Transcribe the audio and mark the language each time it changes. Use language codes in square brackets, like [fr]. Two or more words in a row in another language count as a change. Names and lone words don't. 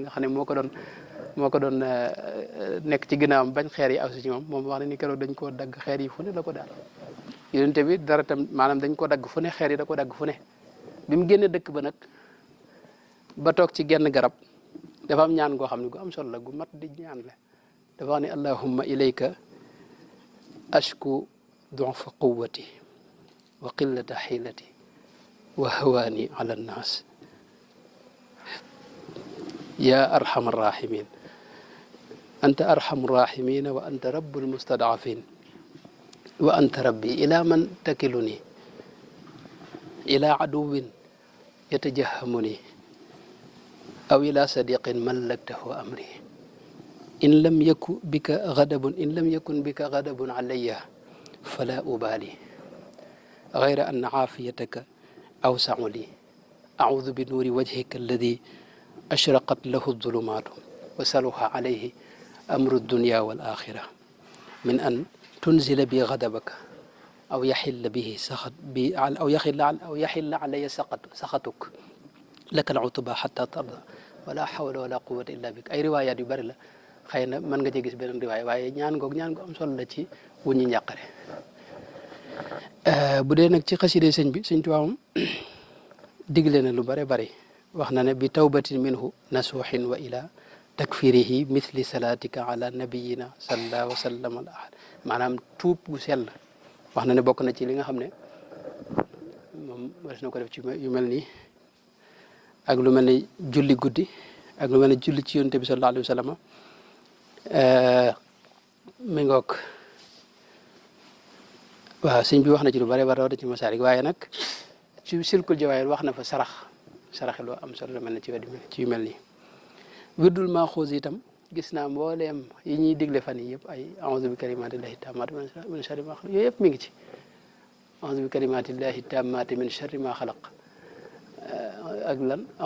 [wo] nga xam ne moo ko doon nekk ci ginnaawam bañ xeer yi aw si ci moom wax ne ni keroog dañ koo dagg xeer yi fu ne la ko daal yonente bi dara tam maanaam dañ ko dagg fu ne xeer yi da ko dagg fu ne bi mu génne dëkk ba nag ba toog ci genn garab dafa am ñaan goo xam ne gu am solo la gu mat di ñaan la dafa wax ne [ar] اللهم إليك أشكو ضعف قوتي وقلة حيلتي وهوان على الناس يا أرحم الراحمين أنت أرحم الراحمين وأنت رب المستضعفين وأنت ربي إلى من تكلني إلى عدو يتجهمني أو إلى صديق ملكته أمري إن لم يكن بك غضب علي فلا أبالي غير أن عافيتك أوسع لي أعوذ بنور وجهك الذي أشرقت له الظلمات وصلح عليه أمر الدنيا والآخرة من أن تنزل بي غضبك أو يحل به سخط بي أو يحل علي سخطك لك العتبى حتى ترضى ولا حول ولا قوة إلا بك [wo] ay riwaayaat yu bari la xëy na mën nga cee gis beneen riwaay waaye ñaan gu am solo la ci wuññi njàqare bu dee nag ci xaside sëñ bi sëñ Tuubaa moom digle na lu bare bari wax na ne [ar] بتوبة منه نصوح وإلى تكفيره مثل صلاتك على نبينا صلى الله وسلم الأحد [wo] maanaam tuub gu sell wax na ne bokk na ci li nga xam ne moom war na ko def ci yu mel nii ak lu mel ni julli guddi ak lu mel ni julli ci yonent bi [ar] صلى الله عليه وسلم [wo] mi ngoog waaw sëñ bi wax na ci lu bare bare da ci masaalik waaye nag ci silkul jawaahir wax na fa saraxe loo am solo mel na ci ci yu mel nii wirdul maaxuus itam gis naa mbooleem yi ñuy digle fan yi yëpp ay [ar] أعوذ بكلمات الله التامات من شر ما خلق [wo] yooyu yëpp mi ngi ci [ar] أعوذ بكلمات الله التامات من شر ما خلق [wo] ak lan